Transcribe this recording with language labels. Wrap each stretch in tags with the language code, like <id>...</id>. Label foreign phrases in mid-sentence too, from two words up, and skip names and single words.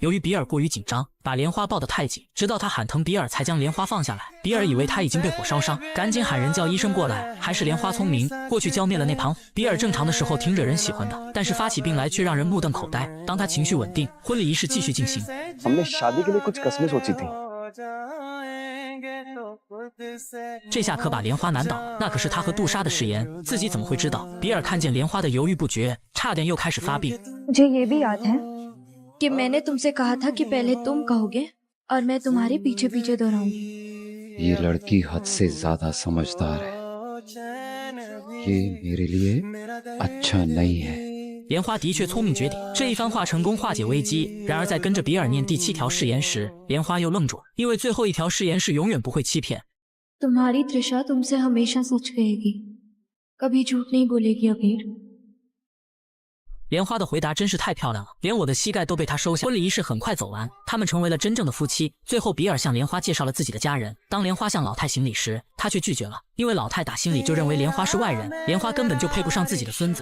<zh>由于比尔过于紧张，把莲花抱得太紧，直到他喊疼，比尔才将莲花放下来。比尔以为他已经被火烧伤，赶紧喊人叫医生过来。还是莲花聪明，过去浇灭了那盘火。比尔正常的时候挺惹人喜欢的，但是发起病来却让人目瞪口呆。当他情绪稳定，婚礼仪式继续进行。</zh> <hi>हमने शादी के लिए कुछ कस्में सोची थी।</hi> <zh>这下可把莲花难倒，那可是他和杜莎的誓言，自己怎么会知道？比尔看见莲花的犹豫不决，差点又开始发病。</zh> <hi>मुझे ये भी याद है कि मैंने तुमसे कहा था कि पहले तुम कहोगे और मैं तुम्हारे पीछे पीछे दोहराऊंगी। ये लड़की हद से ज्यादा समझदार है। ये मेरे लिए अच्छा नहीं है।</hi> <zh>莲花的确聪明绝顶，这一番话成功化解危机。然而在跟着比尔念第7条誓言时，莲花又愣住了，因为最后一条誓言是永远不会欺骗。</zh> <hi>तुम्हारी त्रिशा तुमसे हमेशा सच कहेगी, कभी झूठ नहीं बोलेगी अबीर।</hi> <zh>莲花的回答真是太漂亮了，连我的膝盖都被他收下。婚礼仪式很快走完，他们成为了真正的夫妻。最后，比尔向莲花介绍了自己的家人。当莲花向老太行礼时，他却拒绝了，因为老太打心里就认为莲花是外人，莲花根本就配不上自己的孙子。</zh>